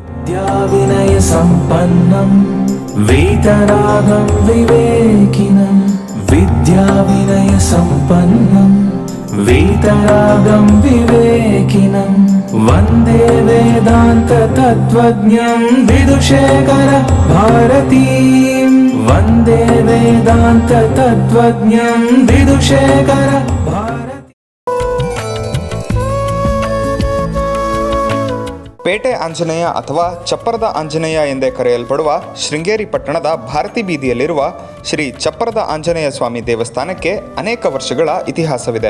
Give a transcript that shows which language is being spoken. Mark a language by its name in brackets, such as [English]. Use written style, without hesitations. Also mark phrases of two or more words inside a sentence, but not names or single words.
[Sanskrit] विद्याविनय सम्पन्नं वीतरागं विवेकिनं विद्याविनय सम्पन्नं वीतरागं विवेकिनं वन्दे वेदान्त तत्त्वज्ञं विदुषेखर भारतीं वन्दे वेदान्त तत्त्वज्ञं विदुषेखर [Kannada] ಪೇಟೆ ಆಂಜನೇಯ ಅಥವಾ ಚಪ್ಪರದ ಆಂಜನೇಯ ಎಂದೇ ಕರೆಯಲ್ಪಡುವ ಶೃಂಗೇರಿ ಪಟ್ಟಣದ ಭಾರತಿ ಬೀದಿಯಲ್ಲಿರುವ ಶ್ರೀ ಚಪ್ಪರದ ಆಂಜನೇಯ ಸ್ವಾಮಿ ದೇವಸ್ಥಾನಕ್ಕೆ ಅನೇಕ ವರ್ಷಗಳ ಇತಿಹಾಸವಿದೆ.